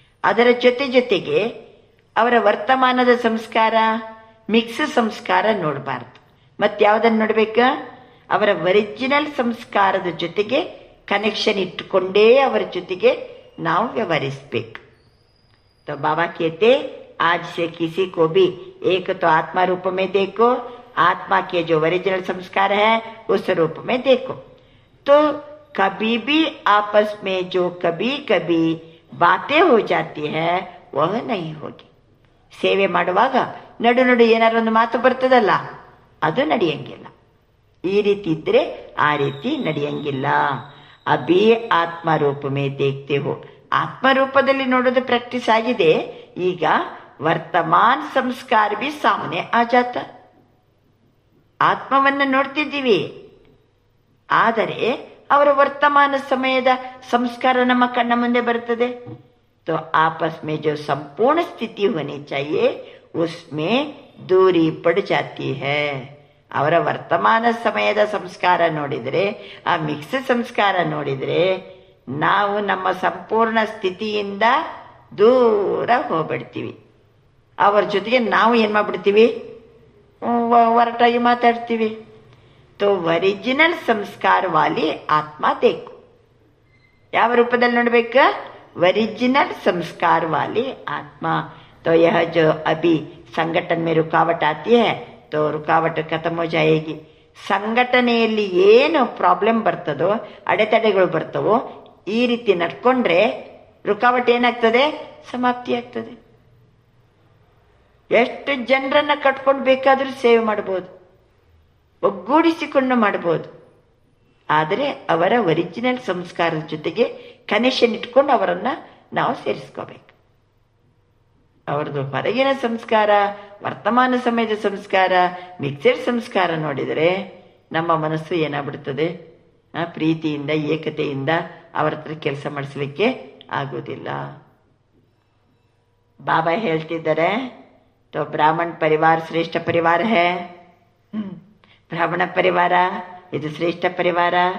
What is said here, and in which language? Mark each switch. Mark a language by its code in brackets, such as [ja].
[kn] ಅದರ ಜೊತೆಗೆ ಅವರ ವರ್ತಮಾನದ ಸಂಸ್ಕಾರ, ಮಿಕ್ಸ್ ಸಂಸ್ಕಾರ ನೋಡಬಾರ್ದು. ಮತ್ತಾವುದನ್ನು ನೋಡ್ಬೇಕು? ಅವರ ಒರಿಜಿನಲ್ ಸಂಸ್ಕಾರದ ಜೊತೆಗೆ ಕನೆಕ್ಷನ್ ಇಟ್ಟುಕೊಂಡೇ ಅವರ ಜೊತೆಗೆ ನಾವು ವ್ಯವಹರಿಸಬೇಕು. [hi] तो बाबा कहते आज से किसी को भी एक तो आत्मा रूप में देखो, आत्मा के जो ओरिजिनल संस्कार है उस रूप में देखो. तो कभी भी आपस में जो कभी कभी बातें हो जाती है वह नहीं होगी. [kn] ಸೇವೆ ಮಾಡುವಾಗ ನಡು ಏನಾರು ಒಂದು ಮಾತು ಬರ್ತದಲ್ಲ, ಅದು ನಡೆಯಂಗಿಲ್ಲ. ಈ ರೀತಿ ಇದ್ರೆ ಆ ರೀತಿ ನಡೆಯಂಗಿಲ್ಲ. [hi] ಅಭಿ ಆತ್ಮ ರೂಪ ಮೇ ದೇಖ್ತೆ ಹೋ. [kn] ಆತ್ಮರೂಪದಲ್ಲಿ ನೋಡೋದು ಪ್ರಾಕ್ಟೀಸ್ ಆಗಿದೆ. ಈಗ [hi] ವರ್ತಮಾನ ಸಂಸ್ಕಾರ ಬಿ ಸಾಮನೆ ಆ ಜಾತ. [kn] ಆತ್ಮವನ್ನ ನೋಡ್ತಿದ್ದೀವಿ, ಆದರೆ ಅವರ ವರ್ತಮಾನ ಸಮಯದ ಸಂಸ್ಕಾರ ನಮ್ಮ ಕಣ್ಣ ಮುಂದೆ ಬರ್ತದೆ. [hi] तो आपस में जो संपूर्ण स्थिति होनी चाहिए उसमें दूरी पड़ जाती है. [kn] ಅವರ ವರ್ತಮಾನ ಸಮಯದ ಸಂಸ್ಕಾರ ನೋಡಿದರೆ, ಆ ಮಿಕ್ಸ್ ಸಂಸ್ಕಾರ ನೋಡಿದರೆ ನಾವು ನಮ್ಮ ಸಂಪೂರ್ಣ ಸ್ಥಿತಿಯಿಂದ ದೂರ ಹೋಗ್ಬಿಡ್ತೀವಿ. ಅವರ ಜೊತೆಗೆ ನಾವು ಏನ್ ಮಾಡ್ಬಿಡ್ತೀವಿ? ಹೊರಟಾಗಿ ಮಾತಾಡ್ತೀವಿ. [hi] तो ಒರಿಜಿನಲ್ ಸಂಸ್ಕಾರ ವಾಲಿ ಆತ್ಮ देखो. [kn] ಯಾವ ರೂಪದಲ್ಲಿ ನೋಡ್ಬೇಕು? [hi] ಒರಿಜಿನಲ್ ಸಂಸ್ಕಾರ वाली आत्मा. तो यह जो अभी संगठन में रुकावट आती है तो रुकावट खत्म हो जाएगी. [kn] ಸಂಘಟನೆಯಲ್ಲಿ ಏನು ಪ್ರಾಬ್ಲಮ್ ಬರ್ತದೋ, ಅಡೆತಡೆಗಳು ಬರ್ತವೋ, ಈ ರೀತಿ ನಡ್ಕೊಂಡ್ರೆ ರುಕಾವಟ್ ಏನಾಗ್ತದೆ? ಸಮಾಪ್ತಿ ಆಗ್ತದೆ. ಎಷ್ಟು ಜನರನ್ನ ಕಟ್ಕೊಂಡು ಬೇಕಾದ್ರೂ ಸೇವೆ ಮಾಡಬಹುದು, ಒಗ್ಗೂಡಿಸಿಕೊಂಡು ಮಾಡಬಹುದು. ಆದರೆ ಅವರ ಒರಿಜಿನಲ್ ಸಂಸ್ಕಾರದ ಜೊತೆಗೆ ಕನೆಕ್ಷನ್ ಇಟ್ಕೊಂಡು ಅವರನ್ನ ನಾವು ಸೇರಿಸ್ಕೋಬೇಕು. ಅವ್ರದ್ದು ಹೊರಗಿನ ಸಂಸ್ಕಾರ, ವರ್ತಮಾನ ಸಮಯದ ಸಂಸ್ಕಾರ, ಮಿಕ್ಸೆಡ್ ಸಂಸ್ಕಾರ ನೋಡಿದರೆ ನಮ್ಮ ಮನಸ್ಸು ಏನಾಗ್ಬಿಡ್ತದೆ? ಪ್ರೀತಿಯಿಂದ, ಏಕತೆಯಿಂದ ಅವರ ಹತ್ರ ಕೆಲಸ ಮಾಡಿಸ್ಲಿಕ್ಕೆ ಆಗುವುದಿಲ್ಲ. ಬಾಬಾ ಹೇಳ್ತಿದ್ದಾರೆ, [hi] तो ब्राह्मण परिवार श्रेष्ठ परिवार है. [kn] ब्राह्मण परिवार ಇದು ಶ್ರೇಷ್ಠ ಪರಿವಾರ.